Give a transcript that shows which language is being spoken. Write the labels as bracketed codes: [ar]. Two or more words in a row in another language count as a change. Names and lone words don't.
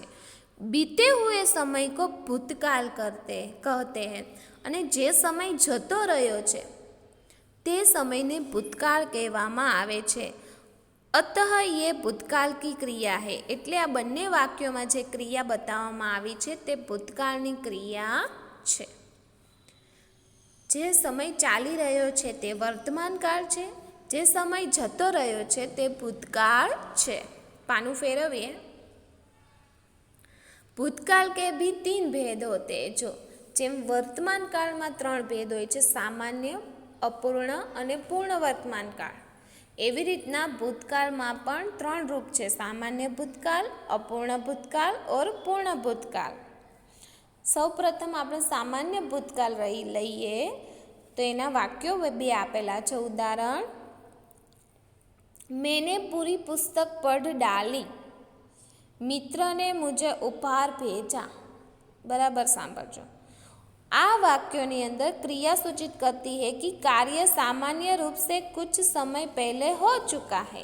[hi] बीते हुए समय को भूतकाल कहते हैं [gu] અને જે સમય જતો રહ્યો છે તે સમયને ભૂતકાળ કહેવામાં આવે છે। [hi] अतः ये भूतकाल की क्रिया है। [gu] એટલે આ બન્ને [hi] वाक्यों में [gu] જે ક્રિયા બતાવવામાં આવી છે તે ભૂતકાળની ક્રિયા છે। જે સમય ચાલી રહ્યો છે તે વર્તમાન કાળ છે, જે સમય જતો રહ્યો છે તે ભૂતકાળ છે। પાનું ફેરવીએ। [hi] भूतकाल के भी 3 भेद होते हैं। [gu] જો જેમ વર્તમાન કાળ માં 3 ભેદ હોય છે, સામાન્ય, અપૂર્ણ અને પૂર્ણ વર્તમાન કાળ। એવી રીતના ભૂતકાળમાં પણ 3 રૂપ છે, સામાન્ય ભૂતકાળ, અપૂર્ણ ભૂતકાળ और પૂર્ણ ભૂતકાળ। સૌપ્રથમ આપણે સામાન્ય ભૂતકાળ લઈએ તો એના વાક્યો બે આપેલા છે। ઉદાહરણ, [hi] मैंने पूरी पुस्तक पढ़ डाली, मित्र ने मुझे उपहार भेजा। [gu] બરાબર સાંભળજો। [hi] आ वाक्यों अंदर क्रिया सूचित करती है कि कार्य सामान्य रूप से कुछ समय पहले हो चुका है।